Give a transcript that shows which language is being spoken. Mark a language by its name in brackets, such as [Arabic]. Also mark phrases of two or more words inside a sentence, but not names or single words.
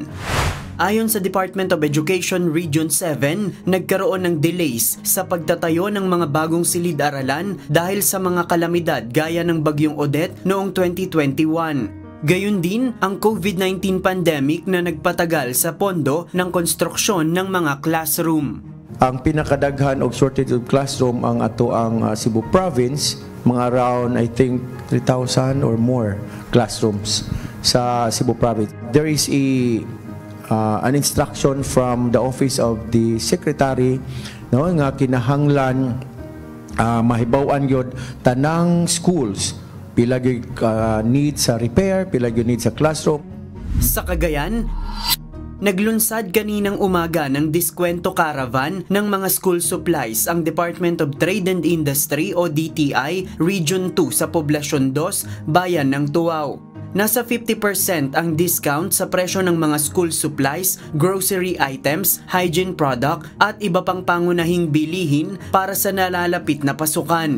[Filipino] Ayon sa Department of Education Region 7, nagkaroon ng delays sa pagtatayo ng mga bagong silid-aralan dahil sa mga kalamidad gaya ng Bagyong Odette noong 2021. Gayon din ang COVID-19 pandemic na nagpatagal sa pondo ng konstruksyon ng mga classroom. [Cebuano] Ang pinakadaghan og [English] shortage of classroom [Cebuano] ang ato ang Cebu Province, mga [English] around I think 3,000 or more classrooms [Cebuano] sa Cebu Province. [English] There is an instruction from the office of the secretary [Cebuano] nga kinahanglan mahibaw-an gyud tanang schools pila gyud need sa repair, pila gyud need sa classroom. [Filipino] Sa Cagayan, naglunsad kaninang umaga ng diskwento caravan ng mga [English] school supplies [Filipino] ang Department of Trade and Industry o DTI Region 2 sa Poblasyon 2, Bayan ng Tuaw. Nasa 50% ang discount sa presyo ng mga [English] school supplies, grocery items, hygiene product [Filipino] at iba pang pangunahing bilihin para sa nalalapit na pasukan.